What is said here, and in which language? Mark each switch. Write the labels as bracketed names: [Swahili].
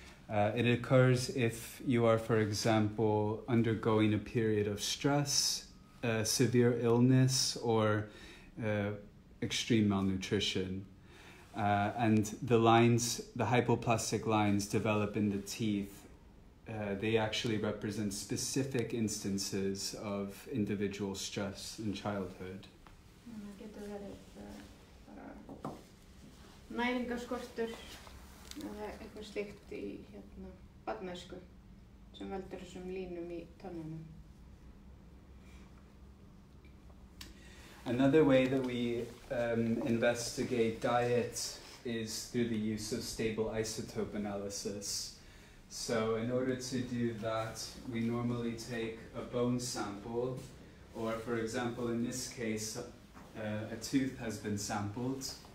[English] It occurs if you are, for example, undergoing a period of stress, severe illness, or extreme malnutrition. And the lines, the hypoplastic lines develop in the teeth. They actually represent specific instances of individual stress in childhood. [Icelandic] Það getur verið bara næringarskortur eða eitthvað slíkt í barnæsku sem veldur þessum línum í tönnunum. [English] Another way that we investigate diet is through the use of stable isotope analysis. So in order to do that, we normally take a bone sample, or for example, in this case, a tooth has been sampled.